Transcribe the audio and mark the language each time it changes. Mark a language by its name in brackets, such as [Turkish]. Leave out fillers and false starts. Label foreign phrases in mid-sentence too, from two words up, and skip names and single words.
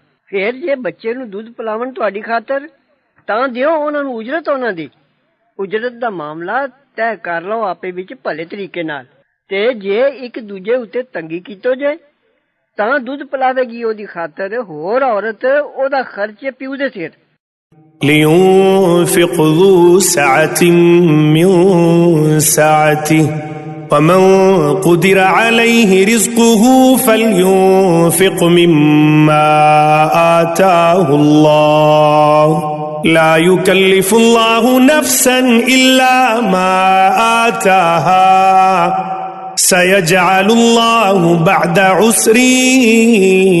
[Punjabi] ਫਿਰ ਜੇ ਬੱਚੇ ਨੂੰ ਦੁੱਧ ਪਿਲਾਵਣ ਤੁਹਾਡੀ ਖਾਤਰ, ਤਾਂ ਦਿਓ ਉਹਨਾਂ ਨੂੰ ਉਜਰਤ ਉਹਨਾਂ ਦੀ। ਉਜਰਤ ਦਾ ਮਾਮਲਾ ਤੈਅ ਕਰ ਲਓ ਆਪੇ ਵਿੱਚ ਭਲੇ ਤਰੀਕੇ ਨਾਲ। ਤੇ ਜੇ ਇੱਕ ਦੂਜੇ ਉੱਤੇ ਤੰਗੀ ਕੀਤੋ ਜੇ ਤਾਂ ਦੁੱਧ ਪਿਲਾਵੇਗੀ ਉਹਦੀ ਖਾਤਰ ਹੋਰ ਔਰਤ ਉਹਦਾ ਖਰਚ ਪਿਓ ਦੇ ਸਿਰ। [Arabic] لينفق ذو سعة من سعته ومن قدر عليه رزقه فلينفق مما آتاه الله لا يكلف الله نفسا إلا ما آتاها سيجعل الله بعد عسر